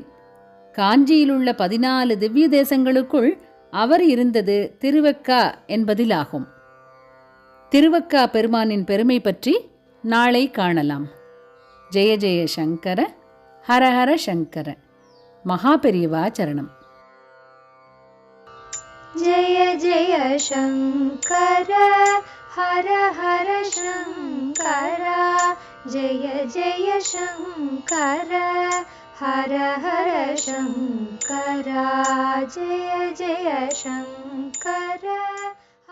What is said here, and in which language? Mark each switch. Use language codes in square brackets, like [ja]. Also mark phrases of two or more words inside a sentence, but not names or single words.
[ta] காஞ்சியிலுள்ள 14 திவ்ய தேசங்களுக்குள் அவர் இருந்தது திருவக்கா என்பதிலாகும். திருவக்கா பெருமானின் பெருமை பற்றி நாளை காணலாம். [sa] जय जय शङ्कर, हरहर शङ्कर. [ta] மகாபெரிவா சரணம். [sa] जय जय शङ्कर हर हर शङ्कर, जय जय शङ्कर हर हर शङ्कर, जय जय शङ्कर।